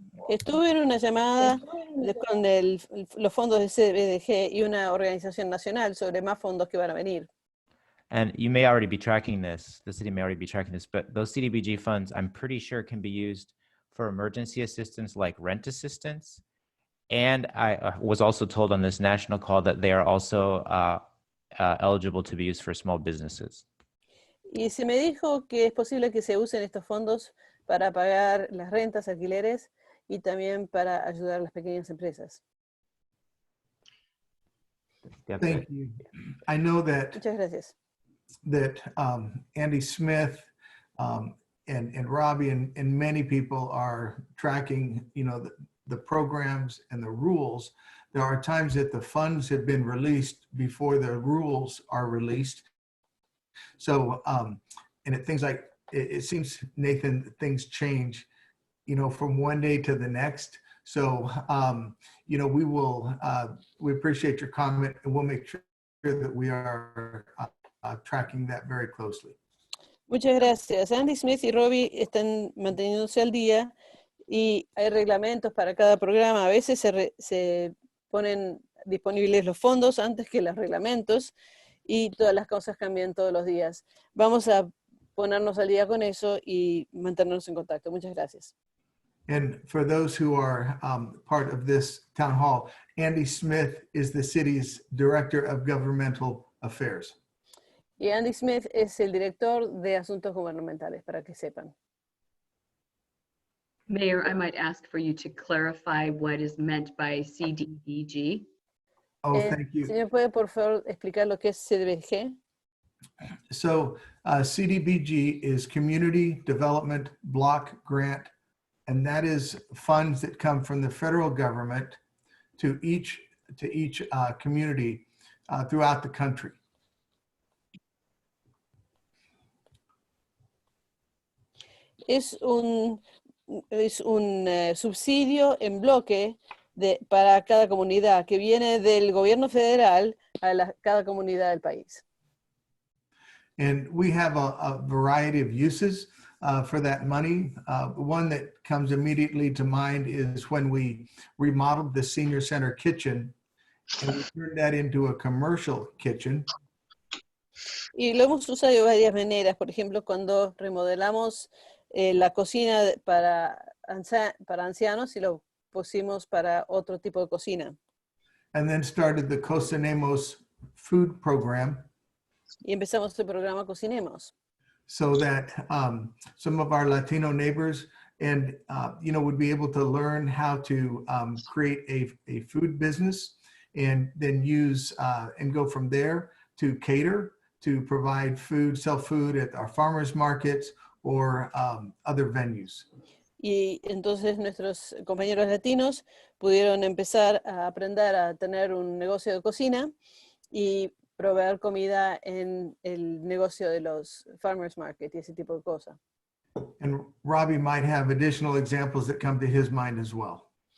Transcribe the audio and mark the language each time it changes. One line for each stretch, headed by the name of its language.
Spanish: Estuve en una llamada con los fondos de CBDG y una organización nacional sobre más fondos que van a venir.
English: And you may already be tracking this, the city may already be tracking this, but those CDBG funds, I'm pretty sure, can be used for emergency assistance like rent assistance. And I was also told on this national call that they are also eligible to be used for small businesses.
Spanish: Y se me dijo que es posible que se usen estos fondos para pagar las rentas, alquileres y también para ayudar a las pequeñas empresas.
English: Thank you. I know that
Spanish: Muchas gracias.
English: Andy Smith and Robbie and many people are tracking, the programs and the rules. There are times that the funds have been released before the rules are released. So, things like, it seems, Nathan, things change, from one day to the next. So, we appreciate your comment, and we'll make sure that we are tracking that very closely.
Spanish: Muchas gracias. Andy Smith y Robbie están manteniéndose al día y hay reglamentos para cada programa. A veces se ponen disponibles los fondos antes que los reglamentos y todas las cosas cambian todos los días. Vamos a ponernos al día con eso y mantenernos en contacto. Muchas gracias.
English: And for those who are part of this town hall, Andy Smith is the city's Director of Governmental Affairs.
Spanish: Y Andy Smith es el director de asuntos gubernamentales, para que sepan.
English: Mayor, I might ask for you to clarify what is meant by CDBG. Oh, thank you.
Spanish: ¿Señor puede por favor explicar lo que es CDBG?
English: So CDBG is Community Development Block Grant, and that is funds that come from the federal government to each community throughout the country.
Spanish: Es un subsidio en bloque para cada comunidad, que viene del gobierno federal a cada comunidad del país.
English: And we have a variety of uses for that money. One that comes immediately to mind is when we remodeled the senior center kitchen and we turned that into a commercial kitchen.
Spanish: Y lo hemos usado de varias maneras. Por ejemplo, cuando remodelamos la cocina para ancianos y lo pusimos para otro tipo de cocina.
English: And then started the Cocinemos food program
Spanish: Y empezamos el programa Cocinemos.
English: so that some of our Latino neighbors and would be able to learn how to create a food business and then use and go from there to cater, to provide food, sell food at our farmers markets or other venues.
Spanish: Y entonces nuestros compañeros latinos pudieron empezar a aprender a tener un negocio de cocina y proveer comida en el negocio de los farmers market y ese tipo de cosas.
English: And Robbie might have additional examples that come to his mind as well.